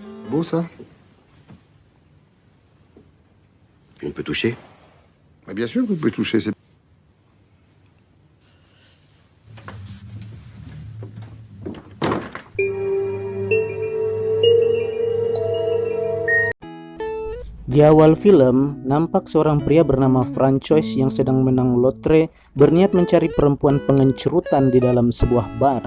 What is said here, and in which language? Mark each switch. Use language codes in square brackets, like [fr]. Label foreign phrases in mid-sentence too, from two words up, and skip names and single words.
[fr] Beau ça. Puis on peut toucher. Bah, bien sûr, vous pouvez toucher. [id] Di awal film, nampak seorang pria bernama Francois yang sedang menang lotre berniat mencari perempuan pengencerutan di dalam sebuah bar.